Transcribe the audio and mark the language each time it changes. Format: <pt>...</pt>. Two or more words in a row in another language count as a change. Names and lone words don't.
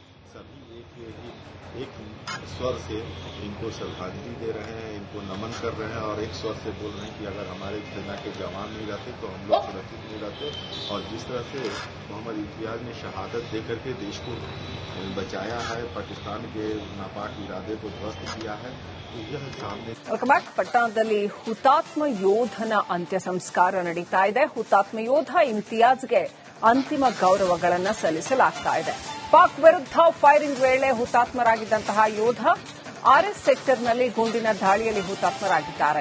<hi>सभी एक स्वर से इनको श्रद्धांजलि दे रहे हैं, इनको नमन कर रहे हैं और एक स्वर से बोल रहे हैं कि अगर हमारे सेना के जवान नहीं रहते तो हम लोग सुरक्षित नहीं रहते। और जिस तरह से मोहम्मद इम्तियाज ने शहादत दे करके देश को बचाया है, पाकिस्तान के नापाक इरादे को ध्वस्त किया है, तो यह सामने</hi> <kn>ಪಟ್ಟಣದಲ್ಲಿ ಹುತಾತ್ಮ ಯೋಧನ ಅಂತ್ಯ ಸಂಸ್ಕಾರ ನಡೀತಾ ಇದೆ. ಹುತಾತ್ಮ ಯೋಧ ಇಮ್ತಿಯಾಜ್ಗೆ ಅಂತಿಮ ಗೌರವಗಳನ್ನು ಸಲ್ಲಿಸಲಾಗ್ತಾ ಇದೆ. ಪಾಕ್ ವಿರುದ್ಧ ಫೈರಿಂಗ್ ವೇಳೆ ಹುತಾತ್ಮರಾಗಿದ್ದಂತಹ ಯೋಧ ಆರ್ಎಸ್ ಸೆಕ್ಟರ್ನಲ್ಲಿ ಗುಂಡಿನ ದಾಳಿಯಲ್ಲಿ ಹುತಾತ್ಮರಾಗಿದ್ದಾರೆ.</kn>